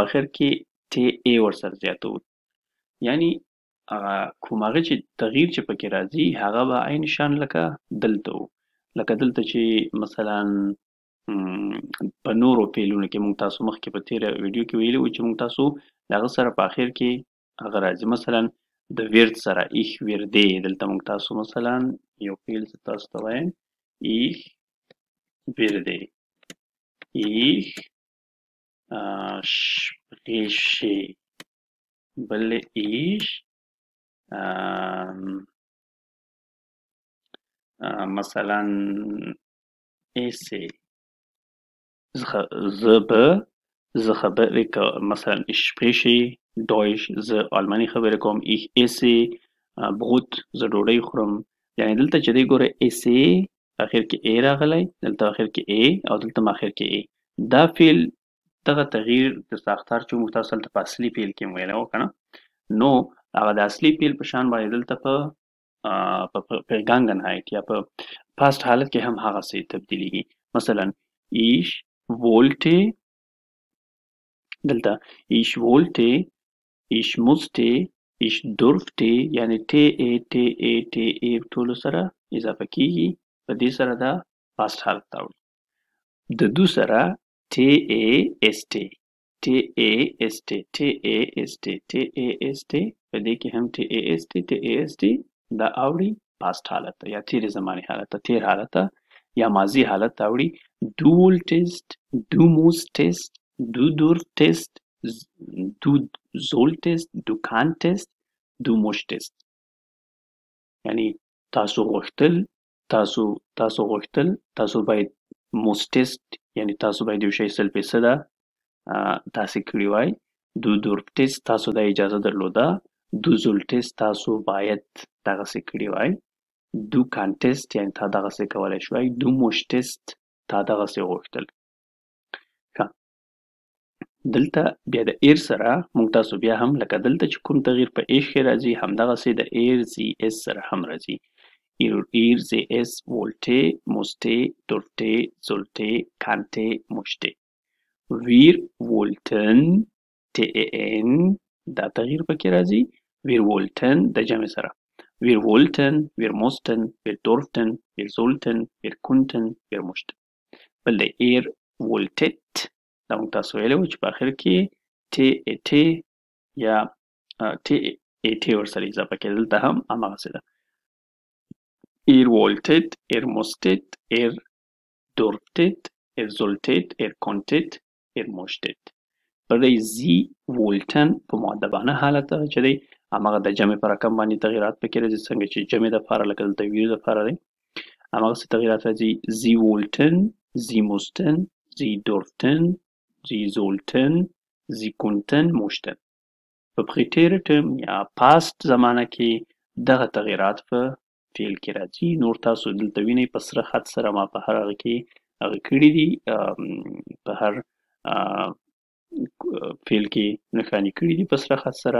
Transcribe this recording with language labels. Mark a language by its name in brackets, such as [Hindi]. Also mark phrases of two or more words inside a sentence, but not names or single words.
[Pashto] آخر کې ټی ای ورسره زیاتو یعنی هغه کوم هغه چې تغییر چې پکې راځي هغه به عین شان لکه دلته و لکه دلته چې مثلا په نورو فعلونو کې موږ تاسو مخکې په تیره ویډیو کې ویلي وو چې موږ تاسو د هغه سره په آخر کې هغه راځي مثلا د ویرد سره [German] ich werde [Pashto] دلته موږ تاسو مثلا یو فعل تاسو ته وایم [German] ich werde [Pashto] Ich spreche بل ich مثلا esse زه خبرې کوم مثلا [German] ich spreche Deutsch [Pashto] زه آلماني خبرې کوم [German] ich esse Brot [Pashto] زه ډوډۍ خورم یعنی دلته چې دی ګوره esse آخر کې ای راغلی دلته آخر کې ای او دلته آخر کې ای دا فعل دغه تغییر د ساختار چې موږ تاسو ته په اصلي فعل کې ویلی و که نه، نو هغه د اصلي فعل په شان باندې دلته په Vergangenheit یا په پاست حالت کې هم هغسې تبدیلیږي. [German] مثلا ich wollte، دلته ich wollte، ich musste، ich durfte، [Pashto] یعنی ته ټولو سره اضافه کیږي، په دې سره دا پاست حالت ته راوړي. د دو سره TAST په دې کې هم TAST دا اوړي پاست حالت ته یا تیر زمانی حالت ته، تیر حالت ته یا ماضی حالت ته اوړي. [German] Du wolltest، du musstest، du durftest، du solltest، du kanntest، du musstest. [Pashto] یعنی تاسو غوښتل، تاسو غوښتل، تاسو باید musstest یعنی تاسو باید یو شی 100% تاسې کړي وای. [German] du durftest [Pashto] تاسو دا اجازه درلوده. [German] du solltest [Pashto] تاسو باید دغسې کړي وای. [German] du kanntest [Pashto] یعنی تا دغسې کولی شوای. [German] du musstest [Pashto] تا دغسې غوښتل. ښه، دلته بیا د ایر سره موږ تاسو بیا هم لکه دلته چې کوم تغییر په ایش کې راځي، همدغسې د ایر زی اس سره هم راځي. [German] ihr sie es wollte، musste، durfte، sollte، kannte، musste. wir wollten [Pashto] TEN دا تغییر پکې راځي. [German] wir wollten [Pashto] د جمع سره. [German] wir wollten، wir mussten، wir durften، wir sollten، wir konnten، wir mussten. [Pashto] بل د [German] ihr wolltet [Pashto] دا موږ تاسو ویلی وو چې په آخر کې TET یا TET ورسره اضافه کېده. دلته هم همغسې ده. [German] ihr wolltet، ihr musstet، ihr durftet، ihr solltet، ihr konntet، ihr musstet. [Pashto] پر دی [German] sie wollten [Pashto] په مؤدبانه حالت چې دی همغه د جمع په رقم باندې تغییرات پکې راځي، څنګه چې جمع دپاره لکه دلته wir دپاره دی همغسې تغییرات راځي. [German] sie wollten، sie mussten، sie durften، sie sollten، sie konnten، mussten. [Pashto] په پریټیر ټرم یا پاست زمانه کې دغه تغییرات په فعل کې راځي. نور تاسو دلته وینئ په سره خط سره ما په هر هغه کې هغه کړي دي، په هر فعل کې نښانې کړي دي په سره خط سره.